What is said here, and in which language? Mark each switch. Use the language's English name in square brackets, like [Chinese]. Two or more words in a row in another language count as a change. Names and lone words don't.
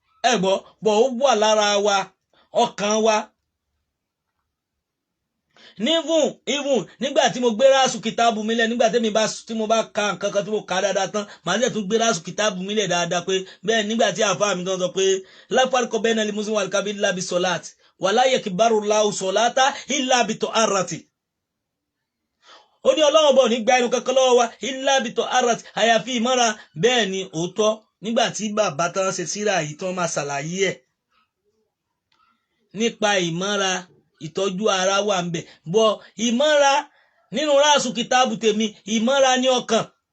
[Yoruba] Ẹ gbọ́, bọ̀ ó wà lára wa, ọkàn wa. Ní even, even, nígbà tí mo gbé ráṣù kìtáàbù mi lẹ̀, nígbà tí mi bá, tí mo bá ka nǹkan kan tí mo kà dáadáa tán, màá dẹ̀ tún gbé ráṣù kìtáàbù mi lẹ̀ dáadáa pé bẹ́ẹ̀ nígbà tí àfáà mi tán sọ pé, [Arabic] "لا فرق بين المسلم والكافر إلا بالصلاة، ولا يقبل الله الصلاة إلا بطهارة." [Yoruba] Ó ní Ọlọ́run bọ̀ ní gba irun kankan lọ́wọ́ wa, [Arabic] إلا بطهارة، [Yoruba] àyàfi ìmọ́ra. Bẹ́ẹ̀ ni, òótọ́, nígbà tí bàbá tán ṣe síra yìí tán máa ṣàlàyé ẹ̀. Nípa ìmọ́ra, ìtọ́jú ara wà ń bẹ̀. Bọ̀ ìmọ́ra, nínú ráṣù kìtáàbù tèmi, ìmọ́ra ní ọkàn.